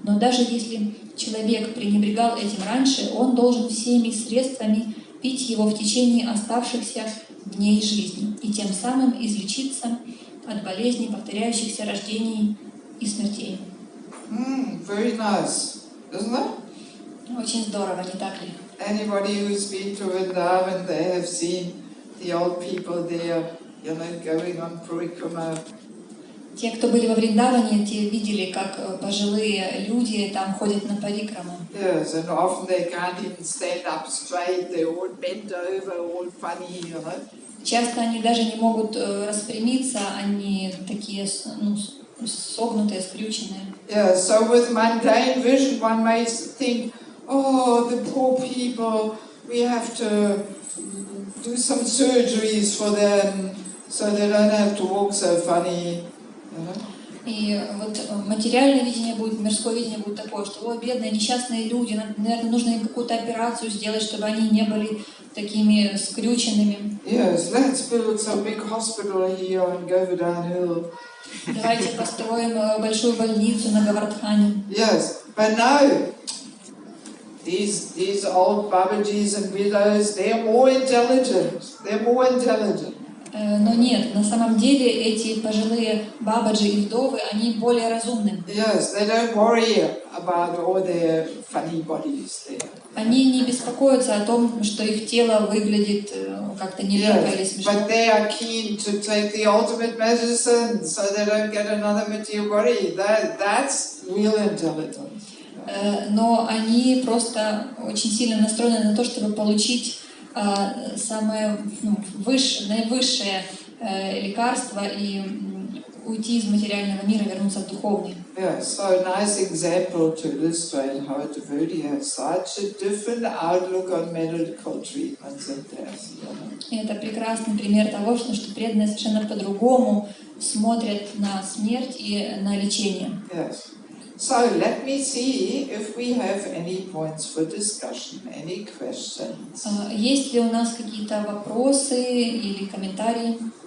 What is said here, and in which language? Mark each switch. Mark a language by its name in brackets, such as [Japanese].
[Russian] Но даже если человек пренебрегал этим раньше, он должен всеми средствами пить его в течение оставшихся дней жизни и тем самым излечиться от болезней, повторяющихся рождений и смертей. [English] Very nice, isn't it? [Russian] Очень здорово, не так ли? [English] Anybody who's been to Vrindavan, they have seen the old people there, going on parikrama. [Russian] Те, кто были во Вриндаване, те видели, как пожилые люди там ходят на парикраму. [English] Yes, and often they can't even stand up straight, they're all bent over, all funny, [Russian] Часто они даже не могут распрямиться, они такие, согнутые, скрюченные. [English] Yeah, so with mundane vision one may think, oh, the poor people, we have to do some surgeries for them so they don't have to walk so funny. [Russian] И вот материальное видение будет, мирское видение будет такое, что, о, бедные, несчастные люди, наверное, нужно им какую-то операцию сделать, чтобы они не были такими скрюченными. [English] Yes, let's build some big hospital here and go downhill. [Russian] Давайте построим большую больницу на Гавардхане. [English] Yes, but no. These old Babajis and widows, they're more intelligent. They're more intelligent. [Russian] Но нет, на самом деле эти пожилые бабаджи и вдовы, они более разумны. [English] Yes, they don't worry about all their funny bodies there. [Russian] Они не беспокоятся о том, что их тело выглядит как-то нелепо или смешно. [English] But they are keen to take the ultimate medicine so they don't get another material body. That's real intelligence. [Russian] Но они просто очень сильно настроены на то, чтобы получить самое наивысшее лекарство и уйти из материального мира, вернуться в духовный. [English] Yeah, so nice example to illustrate how a devotee has such a different outlook on medical treatments and death. [Russian] Это прекрасный пример того, что преданные совершенно по-другому смотрят на смерть и на лечение. [English] Yes. So let me see if we have any points for discussion, any questions. [Russian] Есть ли у нас какие-то вопросы или комментарии?